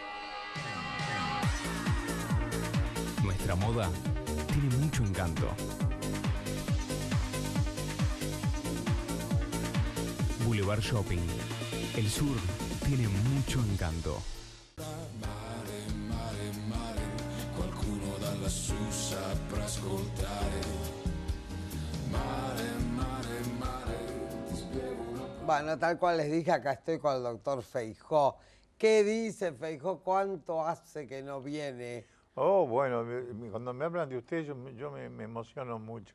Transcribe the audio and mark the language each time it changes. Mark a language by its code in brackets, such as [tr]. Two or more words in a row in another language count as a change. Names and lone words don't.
[es] Nuestra moda tiene mucho encanto. Boulevard Shopping. El sur tiene mucho encanto. [it] Mare, mare, mare, qualcuno da lassù saprà ascoltare. [es] Bueno, tal cual les dije, acá estoy con el doctor Feijó. ¿Qué dice Feijó? ¿Cuánto hace que no viene? Oh, bueno, cuando me hablan de usted yo me emociono mucho.